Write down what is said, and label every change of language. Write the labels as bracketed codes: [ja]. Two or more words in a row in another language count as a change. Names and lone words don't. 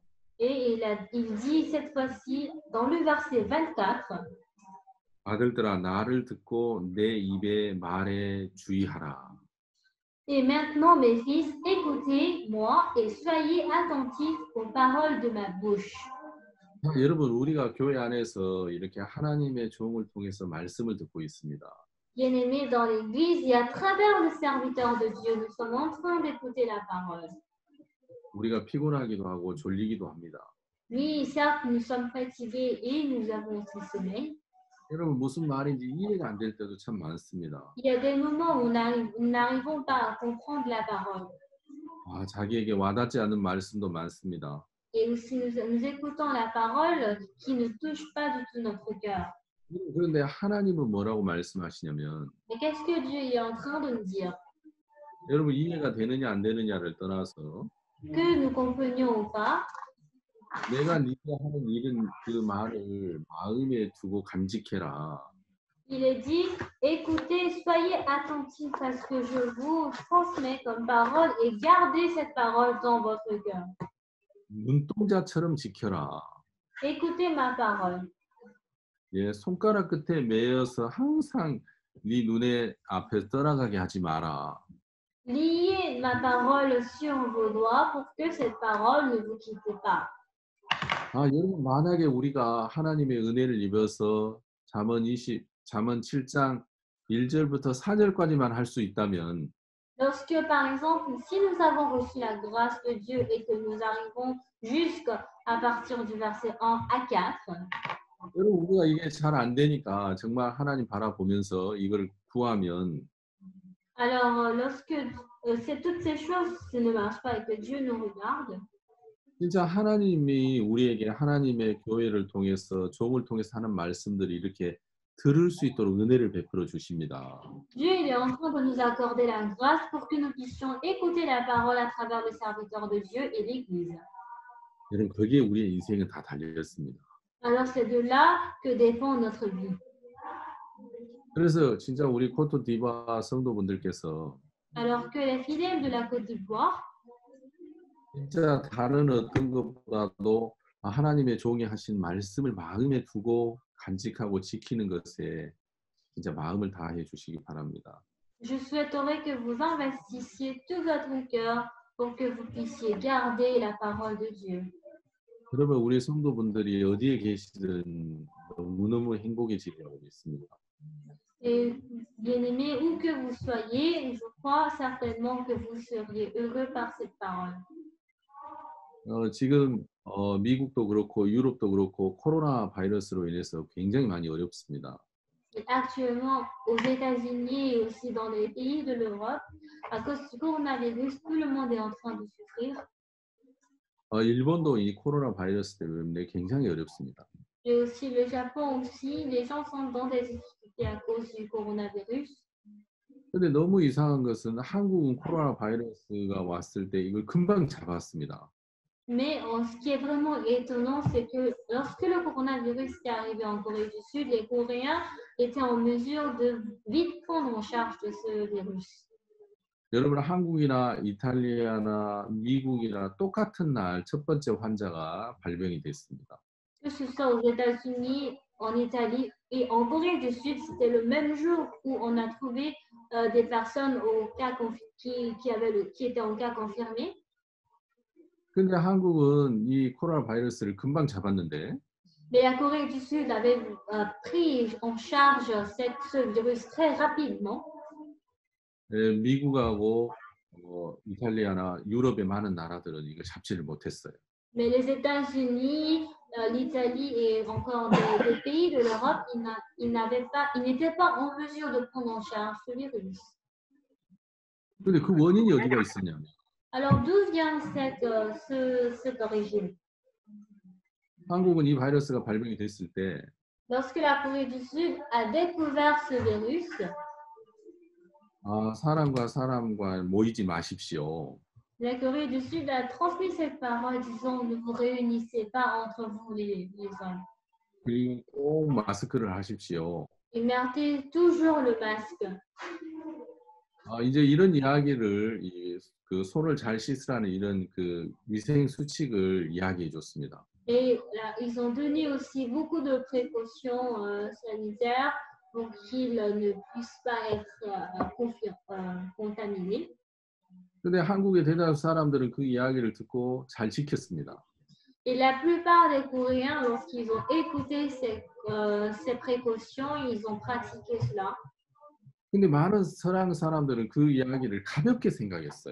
[fr] Et il dit cette fois-ci dans le verset 24, [ko] 아들들아 나를 듣고 내 입의 말에 주의하라. [fr] et maintenant mes fils, écoutez-moi et soyez attentifs aux paroles de ma bouche. [ko] 자, 여러분 우리가 교회 안에서 이렇게 하나님의 종을 통해서 말씀을 듣고 있습니다. [fr] Bien-aimés, dans l'Église et à travers le serviteur de Dieu, nous sommes en train d'écouter la parole. [ko] 우리가 피곤하기도 하고 졸리기도 합니다. [fr] Oui, certes, nous sommes fatigués et nous avons aussi sommeil. [ko] 여러분 무슨 말인지 이해가 안 될 때도 참 많습니다. [fr] Il y a des moments où nous n'arrivons pas à comprendre la parole. [ko] 아, 자기에게 와닿지 않는 말씀도 많습니다. [fr] Et aussi, nous écoutons la parole qui ne touche pas du tout notre cœur. [ko] 그런데 하나님은 뭐라고 말씀하시냐면 [fr] Mais qu'est-ce que Dieu est en train de nous dire? [ko] 여러분 이해가 되느냐 안 되느냐를 떠나서 [fr] Que nous comprenions ou pas, [ko] 내가 네가 하는 일은 그 말을 마음에 두고 간직해라. [fr] il est dit, écoutez, soyez attentifs à ce que je vous transmets comme parole et gardez cette parole dans votre cœur. [ko] 눈동자처럼 지켜라. [fr] Écoutez ma parole. [ko] 예, 손가락 끝에 매여서 항상 네 눈에 앞에 떠나가게 하지 마라. [fr] Liez ma parole sur vos doigts pour que cette parole ne vous quitte pas. [ko] 아, 여러분 만약에 우리가 하나님의 은혜를 입어서 잠언 7장 1절부터 4절까지만 할 수 있다면 [fr] Lorsque, par exemple, si nous avons reçu la grâce de Dieu et que nous arrivons jusqu'à partir du verset 1 à 4, [ko] 여러분 우리가 이게 잘 안 되니까 정말 하나님 바라보면서 이걸 구하면 [fr] alors lorsque toutes ces choses ne marchent pas et que Dieu nous regarde, [ko] 진짜 하나님이 우리에게 하나님의 교회를 통해서 종을 통해서 하는 말씀들이 이렇게 들을 수 있도록 은혜를 베풀어 주십니다. [fr] Dieu il est en train de nous accorder la grâce pour que nous puissions écouter la parole à travers le serviteur de Dieu et l'Église. [ko] 여러분 거기에 우리의 인생은 다 달렸습니다. [fr] Alors c'est de là que dépend notre vie. [ko] 그래서 진짜 우리 코토디바 성도분들께서 [fr] Alors que les fidèles de la Côte d'Ivoire, [ko] 진짜 다른 어떤 것보다도 하나님의 종이 하신 말씀을 마음에 두고 간직하고 지키는 것에 진짜 마음을 다해 주시기 바랍니다. [fr] je souhaiterais que vous investissiez tout votre cœur pour que vous puissiez garder la parole de Dieu. [ko] 그러면 우리 성도분들이 어디에 계시든 너무너무 행복해지리라고 믿습니다. [fr] Et bien-aimés, où que vous soyez, je crois certainement que vous seriez heureux par cette parole. [ko] 지금 미국도 그렇고 유럽도 그렇고 코로나 바이러스로 인해서 굉장히 많이 어렵습니다. [fr] Et actuellement, aux États-Unis et aussi dans les pays de l'Europe, à cause du coronavirus, tout le monde est en train de souffrir. [ko] 일본도 이 코로나 바이러스 때문에 굉장히 어렵습니다. [fr] Et aussi le Japon aussi, les gens sont dans des difficultés à cause du coronavirus. [ko] 근데 너무 이상한 것은 한국은 코로나 바이러스가 왔을 때 이걸 금방 잡았습니다. [fr] Mais ce qui est vraiment étonnant, c'est que lorsque le coronavirus est arrivé en Corée du Sud, les Coréens étaient en mesure de vite prendre en charge de ce virus. [ko] 여러분 한국이나 이탈리아나 미국이나 똑같은 날 첫 번째 환자가 발병이 됐습니다. [fr] Que ce soit aux États-Unis, en Italie et en Corée du Sud, c'était le même jour où on a trouvé des personnes au cas qui étaient en cas confirmé. [ko] 근데 한국은 이 코로나 바이러스를 금방 잡았는데 [fr] Mais la Corée du Sud avait pris en charge ce virus très rapidement. [ko] 미국하고 이탈리아나 유럽의 많은 나라들은 이걸 잡지를 못했어요. [fr] Mais les États-Unis, l'Italie et encore des pays de l'Europe, ils n'étaient pas en mesure de prendre en charge ce virus. [ko] 근데 그 원인이 어디가 있었냐면 [fr] Alors d'où vient cette origine? [ko] 한국은 이 바이러스가 발병이 됐을 때 [fr] Lorsque la Corée du Sud a découvert ce virus, [ko] 사람과 사람과 모이지 마십시오. [fr] la Corée du Sud a transmis cette parole disant ne vous réunissez pas entre vous les hommes. [ko] 그리고 꼭 마스크를 하십시오. [fr] Et mettez toujours le masque. [ko] 이제 이런 이야기를 그 손을 잘 씻으라는 이런 그 위생 수칙을 이야기해 줬습니다. [fr] Et là, ils ont donné aussi beaucoup de précautions sanitaires pour qu'ils ne puissent pas être contaminés. [ko] 근데 한국의 대다수 사람들은 그 이야기를 듣고 잘 지켰습니다. [fr] Et la plupart des Coréens, lorsqu'ils ont écouté ces précautions, ils ont pratiqué cela. [ko] 근데 많은 서양 사람들은 그 이야기를 가볍게 생각했어요.